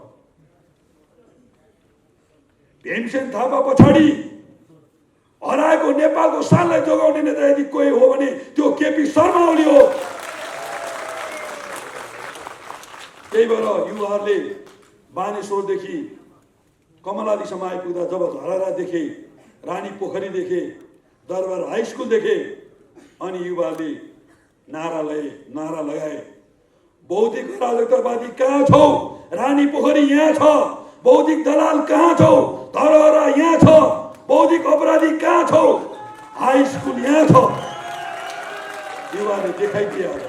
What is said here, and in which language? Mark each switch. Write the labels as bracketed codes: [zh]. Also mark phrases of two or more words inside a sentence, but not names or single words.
[ne] भीमसेन थापा पछाडि हराएको नेपालको शानलाई जोगाउने नेता यदि कोही हो भने त्यो केपी शर्मा ओली हो। त्यही भएर युवाहरूले बानेश्वरदेखि कमलादीसम्म आइपुग्दा जब धरहरा देखे, रानी पोखरी देखे, दरबार हाई स्कुल देखे, अनि युवाहरूले नारा लगाए, बौद्धिक अराजकतावादी कहाँ छौ? रानी पोखरी यहाँ छ। बौद्धिक दलाल कहाँ छौ? धरहरा यहाँ छ। बौद्धिक अपराधी कहाँ छौ? हाई स्कुल यहाँ छ। युवाले देखाइदिए।